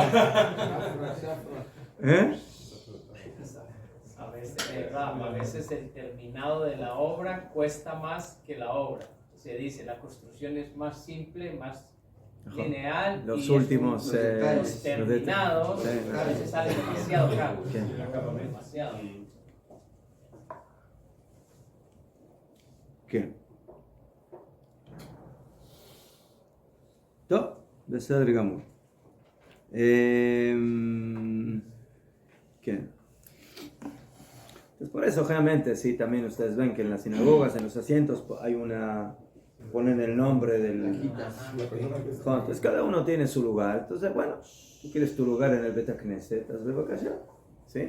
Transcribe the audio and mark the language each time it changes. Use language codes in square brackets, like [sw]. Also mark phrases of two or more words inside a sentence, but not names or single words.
[es] A veces el terminado de la obra cuesta más que la obra. Se dice, la construcción es más simple, más lineal. Los y últimos los terminados a veces salen demasiado caros. Demasiado. [he] כן. טוב, בסדר גמור. כן. [es] Entonces, por eso, generalmente, sí, también ustedes ven que en las sinagogas, en los asientos, ponen el nombre del... Entonces, cada uno tiene su lugar. Entonces, bueno, tú quieres tu lugar en el [he] בית כנסת, [es] hazlo acá allá. ¿Sí?